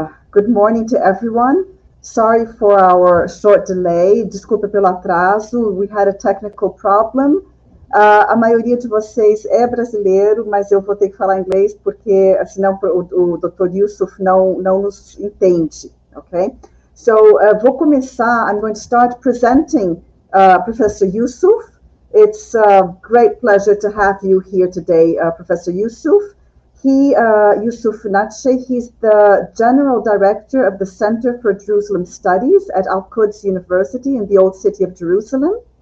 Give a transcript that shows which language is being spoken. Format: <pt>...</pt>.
<en>Good morning to everyone. Sorry for our short delay.</en> <pt>Desculpa pelo atraso.</pt> <en>We had a technical problem.</en> <pt>A maioria de vocês é brasileiro, mas eu vou ter que falar inglês porque senão o Dr. Yusuf não nos entende, ok? So, vou começar.</pt> <en>I'm going to start presenting Professor Yusuf. It's a great pleasure to have you here today, Professor Yusuf. Yusuf Natsheh, he's the General Director of the Center for Jerusalem Studies at Quds University in the Old City of Jerusalem.</en>